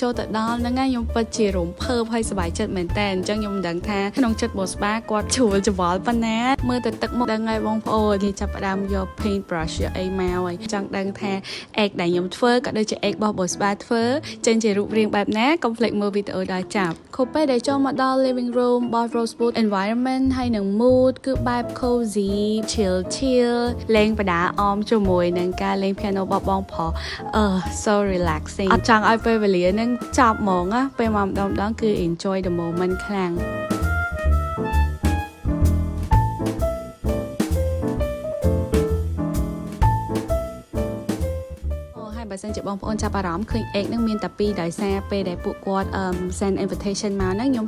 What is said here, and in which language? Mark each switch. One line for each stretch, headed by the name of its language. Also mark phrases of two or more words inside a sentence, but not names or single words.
Khmer: ចូលទៅដល់ហ្នឹងខ្ញុំពិតជារំភើបហើយសប្បាយចិត្តមែនតើអញ្ចឹងខ្ញុំមិនដឹងថាក្នុងចិត្តបូស្បាគាត់ជួលច្បល់ប៉ុណ្ណាមើលទៅទឹកមកដឹង ហើយបងប្អូនគេចាប់ផ្ដើមយក
English: paint brush
Khmer: យកអីមកហើយចង់ដឹងថា egg ដែលខ្ញុំធ្វើក៏ដូចជា egg របស់បូស្បាធ្វើចេញជារូបរាងបែបណាកុំភ្លេចមើលវីដេអូដល់ចប់ខូពេលដែលចូលមកដល់
English: living room
Khmer: របស់
English: Rosewood environment
Khmer: ហើយនឹង mood គឺបែប
English: cozy chill
Khmer: លេងបដាអមជាមួយនឹងការលេង piano របស់បងប្រុស
English: so relaxing
Khmer: អត់ចង់ឲ្យពេលវេលានឹងចប់ហ្មងណាពេលមកម្ដងគឺ
English: enjoy the moment
Khmer: ខ្លាំង បើសិនជាបងប្អូនចាប់អារម្មណ៍ឃើញ egg នឹងមានតែ2ដោយសារពេលដែលពួកគាត់
English: send invitation
Khmer: មកហ្នឹងខ្ញុំ